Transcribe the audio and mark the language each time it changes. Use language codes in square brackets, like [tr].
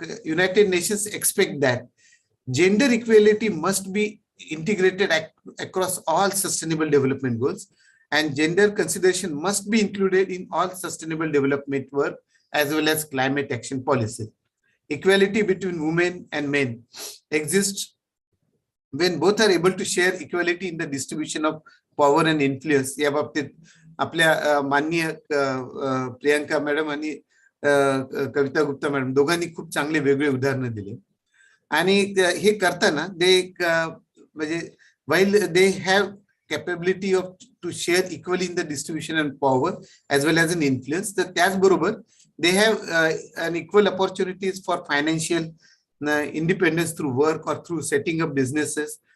[en] United Nations expect that gender equality must be integrated across all sustainable development goals, and gender consideration must be included in all sustainable development work as well as climate action policy. Equality between women and men exists when both are able to share equality in the distribution of power and influence. [mr] या बाबतीत आपल्या माननीय Priyanka madam आणि कविता Gupta madam दोघांनी खूप चांगले वेगळे उदाहरणं दिले. आणि हे करताना ते [en] म्हणजे while they have capability of to share equally in the distribution and power as well as an influence, [mr] तर त्याचबरोबर [en] they have an equal opportunities for financial independence through work or through setting up businesses.